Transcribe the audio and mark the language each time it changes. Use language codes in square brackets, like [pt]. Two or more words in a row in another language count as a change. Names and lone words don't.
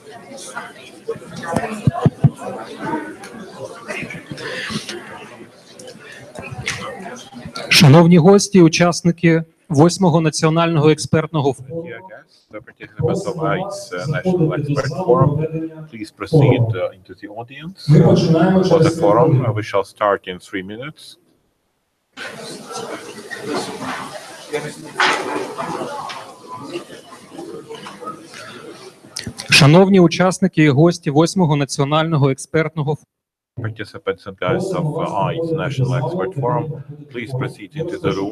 [uk] Шановні гості, учасники 8-го національного експертного форуму. [en] Dear guests, the participants of VIII's National Expert Forum, please proceed into the audience for the forum. We shall start in 3 minutes. [uk] Шановні учасники і гості 8-го національного експертного форуму. [en] Participants and guests of VIII's National Expert Forum, please proceed into the room.